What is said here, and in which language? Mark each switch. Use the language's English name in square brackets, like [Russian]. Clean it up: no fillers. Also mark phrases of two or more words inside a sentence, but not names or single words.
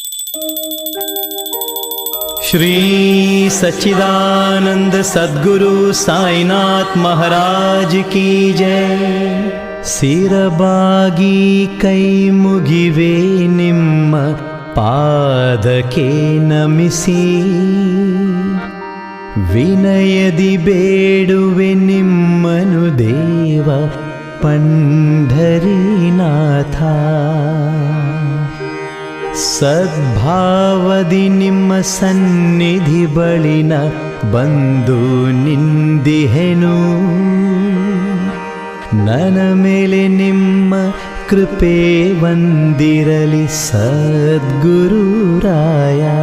[Hindi] श्री सच्चिदानंद सद्गुरु साईनाथ महाराज की जय। [Kannada] सिरबागी कೈ ಮುಗಿವೆ ನಿಮ್ಮ ಪಾದಕ್ಕೆ ನಮಿಸಿ, ವಿನಯದಿ ಬೇಡುವೆ ನಿಮ್ಮನು ದೇವ ಪಂಢರೀನಾಥ। ಸದ್ಭಾವದಿ ನಿಮ್ಮ ಸನ್ನಿಧಿ ಬಳಿನ ಬಂದು ನಿಂದಿಹೆನು, ನನ್ನ ಮೇಲೆ ನಿಮ್ಮ ಕೃಪೆ ಬಂದಿರಲಿ ಸದ್ಗುರುರಾಯ।